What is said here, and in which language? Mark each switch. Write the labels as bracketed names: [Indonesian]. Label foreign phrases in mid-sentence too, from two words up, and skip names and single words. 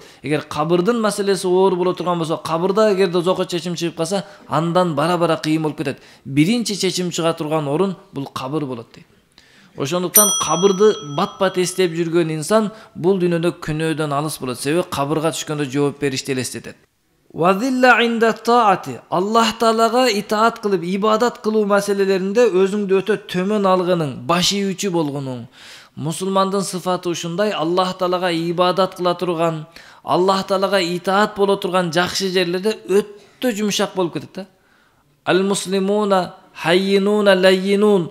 [Kyrgyz] Эгер кабырдын маселеси оор боло турган болсо, кабырда эгер дозокко чечим чыгып калса, андан бара-бара кыйын болуп кетет. Биринчи чечим чыга турган орун бул кабыр болот дейт. Ошондуктан кабырды бат-бат эстеп жүргөн инсан бул дүйнөдө күнөөдөн алыс болот. Себеби кабырга түшкөндө жооп беришти элестетет. [Arabic] وذلة عند طاعته. [Kyrgyz] Аллах таалага итаат кылып, ибадат кылуу маселелеринде өзүңдү өтө төмөн алгының, баш ийүүчү болгонуң. Мусулмандын сыфаты ушундай, Аллах таалага ибадат кыла турган, Аллах таалага итаат боло турган жакшы жерлерде өтө жумшак болуп кетет. [Arabic] المسلمون هينون لينون.